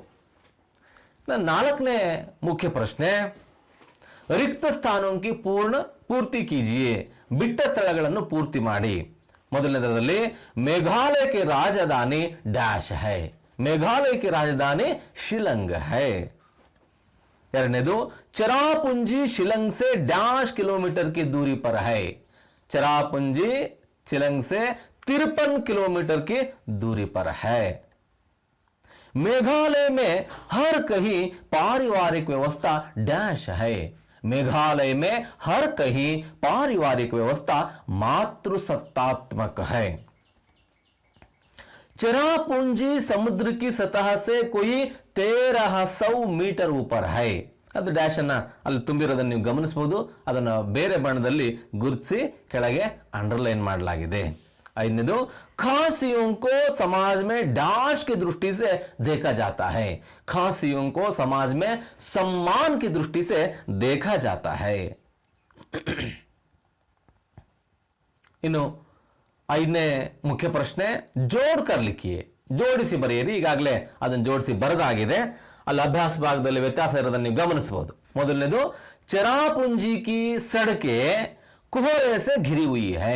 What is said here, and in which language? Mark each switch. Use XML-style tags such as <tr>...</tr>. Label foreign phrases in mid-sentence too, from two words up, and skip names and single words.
<kn>ನಾಲ್ಕನೇ ಮುಖ್ಯ ಪ್ರಶ್ನೆ,</kn> <hi>रिक्त स्थानक्के पूर्ति कीजिए.</hi> <kn>ಬಿಟ್ಟ ಸ್ಥಳಗಳನ್ನು ಪೂರ್ತಿ ಮಾಡಿ.</kn> <hi>ಮೊದಲನೇದರಲ್ಲಿ मेघालय के राजधानी डैश है. मेघालय के राजधानी शिलांग है. ಎರಡನೇದು चेरापूंजी शिलांग से डैश किलोमीटर की दूरी पर है. ಚೆರಾಪುಂಜಿ ಶಿಲಂಗ್ से 53 किलोमीटर की दूरी पर है. मेघालय में हर कहीं पारिवारिक व्यवस्था डैश है. मेघालय में हर कहीं पारिवारिक व्यवस्था मातृसत्तात्मक है. ಚೆರಾಪುಂಜಿ समुद्र की सतह से कोई 1300 मीटर ऊपर है.</hi> <kn>ಅದು ಡ್ಯಾಶ್ ಅನ್ನ ಅಲ್ಲಿ ತುಂಬಿರೋದನ್ನು ನೀವು ಗಮನಿಸಬಹುದು. ಅದನ್ನು ಬೇರೆ ಬಣ್ಣದಲ್ಲಿ ಗುರುತಿಸಿ ಕೆಳಗೆ ಅಂಡರ್ಲೈನ್ ಮಾಡಲಾಗಿದೆ.</kn> <hi>ಐದನೇದು खासियों को समाज में डैश की दृष्टि से देखा जाता है. खासियों को समाज में सम्मान की दृष्टि से देखा जाता है.</hi> <kn>ಇನ್ನು ಐದನೇ ಮುಖ್ಯ ಪ್ರಶ್ನೆ,</kn> <hi>जोड़कर लिखिए.</hi> <kn>ಜೋಡಿಸಿ ಬರೆಯಿರಿ. ಈಗಾಗಲೇ ಅದನ್ನು ಜೋಡಿಸಿ ಬರೆದಾಗಿದೆ. ಅಲ್ಲಿ ಅಭ್ಯಾಸ ಭಾಗದಲ್ಲಿ ವ್ಯತ್ಯಾಸ ಇರೋದನ್ನು ನೀವು ಗಮನಿಸಬಹುದು. ಮೊದಲನೇದು</kn> <hi>चेरापूंजी की सड़कें कुहरे से घिरी हुई है.</hi>